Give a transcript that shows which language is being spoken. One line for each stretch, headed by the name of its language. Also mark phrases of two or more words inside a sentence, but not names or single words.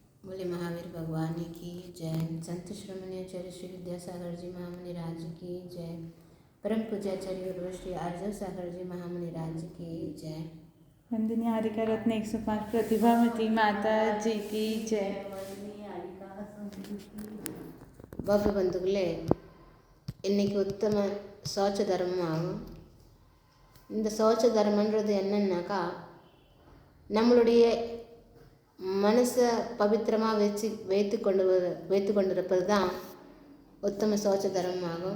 Hindi: बोले महावीर भगवान की जय। संत श्रमणीय आचार्य श्री विद्यासागर जी महामुनि राज की जय। परम पूज्याचार्य गुरु श्री आर्जव सागर जी महामुनि राज की जय। वंदनीय हारिका रत्न 105 प्रतिभावती माता जी की जय।
Tamil: பவ்ய பந்துகளே, இன்றைக்கி உத்தம சோச்ச தர்மம் ஆகும். இந்த சோச்ச தர்மன்றது என்னன்னாக்கா, நம்மளுடைய மனசை பவித்திரமாக வைத்து கொண்டிருப்பது தான் உத்தம சோச்ச தர்மம் ஆகும்.